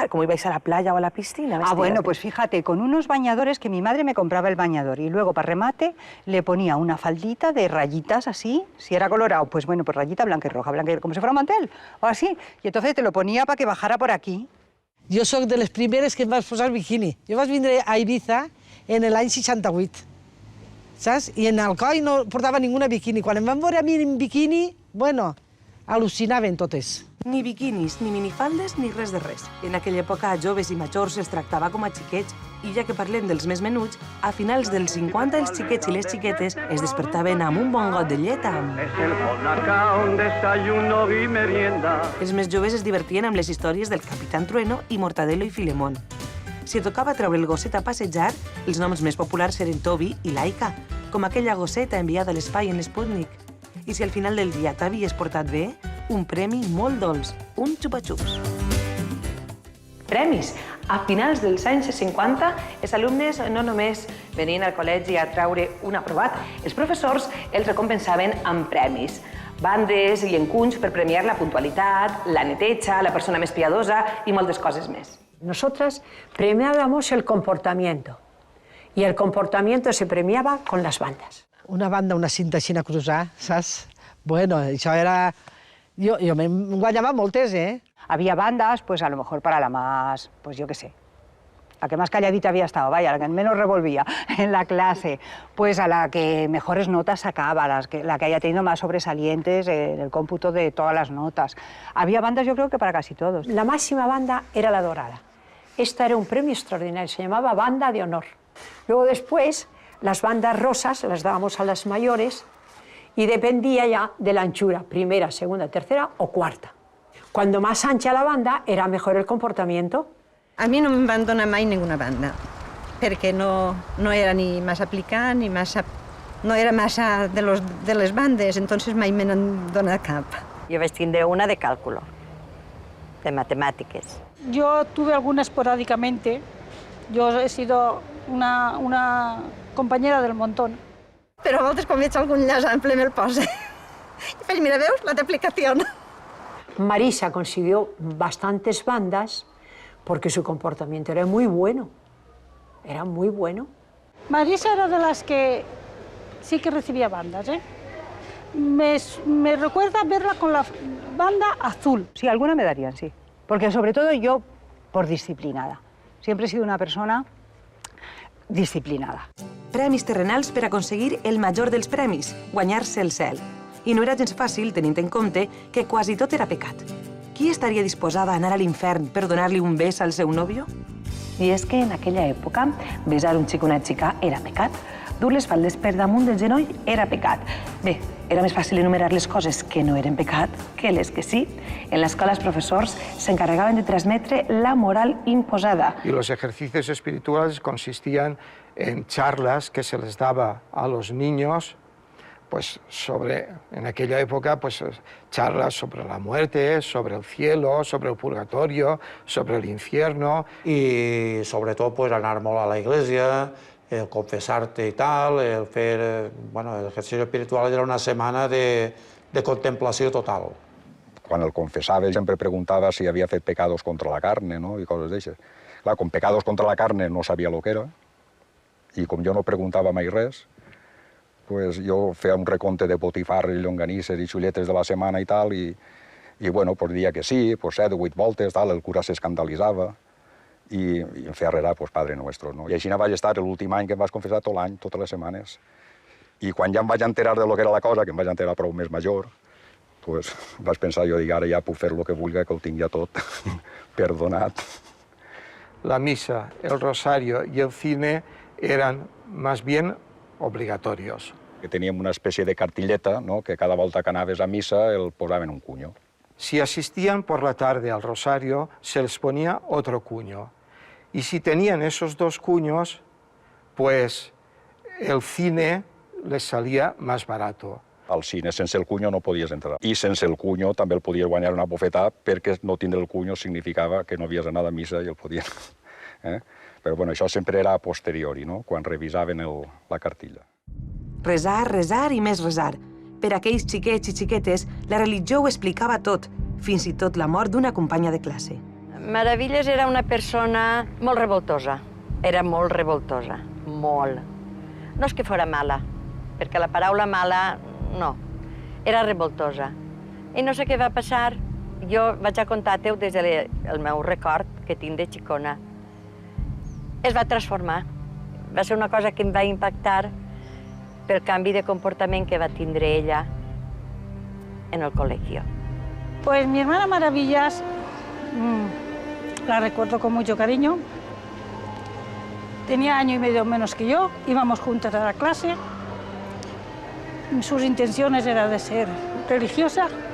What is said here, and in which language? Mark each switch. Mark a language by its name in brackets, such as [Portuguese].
[Spanish] ¿Cómo ibais a la playa o a la piscina? Bueno, pues fíjate, con unos bañadores que mi madre me compraba el bañador y luego para remate le ponía una faldita de rayitas así, si era colorado, pues bueno, pues rayita blanca y roja, como si fuera un mantel o así. Y entonces te lo ponía para que bajara por aquí. [Catalan] Jo sóc de les primeres que em vaig posar bikini. Jo vaig vindre a Ibiza en l'any 68, saps? I en Alcoi no portava ninguna bikini. Quan em van veure a mi en bikini, bueno, al·lucinaven totes. Ni biquinis, ni minifaldes, ni res de res. En aquella època, a joves i majors se'ls tractava com a xiquets, i ja que parlem dels més menuts, a finals dels 50 els xiquets i les xiquetes es despertaven amb un bon got de llet amb... Els més joves es divertien amb les històries del Capitán Trueno i Mortadelo i Filemón. Si tocava treure el gosset a passejar, els noms més populars eren Toby i Laika, com aquella gosseta enviada a l'espai en l'Sputnik. I si al final del dia t'havies portat bé, un premi molt dolç, un xupa-xups. Premis. A finals dels anys 50, els alumnes no només venien al col·legi a treure un aprovat, els professors els recompensaven amb premis. Bandes i encunys per premiar la puntualitat, la neteja, la persona més piadosa i moltes coses més. [Spanish] Nosotras premiábamos el comportamiento y el comportamiento se premiaba con las bandas. [Catalan] Una banda, una cinta així [Spanish] a cruzar, [Catalan] saps? Bueno, això era... Jo me'n guanyava moltes, eh? [Spanish] Había bandas, pues a lo mejor para la más, pues yo qué sé, la que más calladita había estado, vaya, la que menos revolvía en la clase, pues a la que mejores notas sacaba, la que haya tenido más sobresalientes en el cómputo de todas las notas. Había bandas, yo creo que para casi todos. La máxima banda era la dorada. Esta era un premio extraordinario, se llamaba banda de honor. Luego después, las bandas rosas las dábamos a las mayores y dependía ya de la anchura, primera, segunda, tercera o cuarta. Cuando más ancha la banda, era mejor el comportamiento. [Catalan] A mi no em van donar mai ninguna banda, perquè no era ni massa aplicant, ni massa... No era massa de les bandes, entonces mai me n'han donat cap. Jo vaig tindre una de càlculo, de matemàtiques. [Spanish] Yo tuve alguna esporádicamente. Yo he sido una compañera del montón. [Catalan] Però a voltes quan veig algun llaç ample me'l posa. I faig, mira, veus, la d'aplicació. [Spanish] Marisa consiguió bastantes bandas porque su comportamiento era muy bueno. Era muy bueno. Marisa era de las que sí que recibía bandas, ¿eh? Me recuerda verla con la banda azul. Sí, alguna me darían, sí. Porque sobre todo yo, por disciplinada. Siempre he sido una persona disciplinada. [Catalan] Premis terrenals per aconseguir el major dels premis, guanyar-se el cel. I no era gens fàcil, tenint en compte que quasi tot era pecat. Qui estaria disposada a anar a l'infern per donar-li un bes al seu nòvio? I és que en aquella època, besar un xic o una xica era pecat. Dur les faldes per damunt del genoll era pecat. Bé, era més fàcil enumerar les coses que no eren pecat que les que sí. En l'escola els professors s'encarregaven de transmetre la moral imposada. [Spanish] Y los ejercicios espirituales consistían en charlas que se les daba a los niños, pues en aquella época, pues charlas sobre la muerte, sobre el cielo, sobre el purgatorio, sobre el infierno. [Catalan] I sobretot pues, anar molt a la iglesia, el confessar-te i tal, el fer... Bueno, el ejercici espiritual era una setmana de contemplació total. Quan el confessava sempre preguntava si havia fet [Spanish] pecados contra la carne, [Catalan] no? I coses d'aixes. Clar, com [Spanish] pecados contra la carne [Catalan] no sabia el que era, i com jo no preguntava mai res, pues jo feia un recompte de botifarres, llonganisses i xulletes de la setmana i tal, i bueno, pues dia que sí, pues 7 o 8 voltes, tal, el cura s'escandalitzava, i em feia arrerar, pues [Spanish] Padre Nuestro, [Catalan] no? I així vaig estar l'últim any que em vaig confessar tot l'any, totes les setmanes. I quan ja em vaig enterar de lo que era la cosa, que em vaig enterar prou més major, pues vaig pensar, jo dic, ara ja puc fer el que vulgui, que ho tinc ja tot perdonat. [Spanish] La misa, el rosario y el cine eran más bien obligatorios. [Catalan] Que teníem una especie de cartilleta, ¿no? Que cada volta que anaves a misa el posaven un cuño. [Spanish] Si asistían por la tarde al rosario, se les ponía otro cuño. Y si tenían esos 2 cuños, pues el cine les salía más barato. [Catalan] Al cine sense el cuño no podies entrar. I sense el cuño també el podies guanyar una bofetada perquè no tindre el cuño significava que no havies anat a missa i el podien... Però bueno, això sempre era a posteriori, no? Quan revisaven la cartilla. Resar, resar i més resar. Per a aquells xiquets i xiquetes, la religió ho explicava tot, fins i tot la mort d'una companya de classe. Maravilles era una persona molt revoltosa. Era molt revoltosa, molt. No és que fora mala, perquè la paraula mala, no. Era revoltosa. I no sé què va passar. Jo vaig a contar-te-ho des del meu record que tinc de xicona. Es va transformar. Va ser una cosa que em va impactar pel canvi de comportament que va tindre ella en el col·legi. [Spanish] Pues mi hermana Maravillas, la recuerdo con mucho cariño. Tenía año y medio menos que yo, íbamos juntas a la clase. Sus intenciones eran de ser religiosa.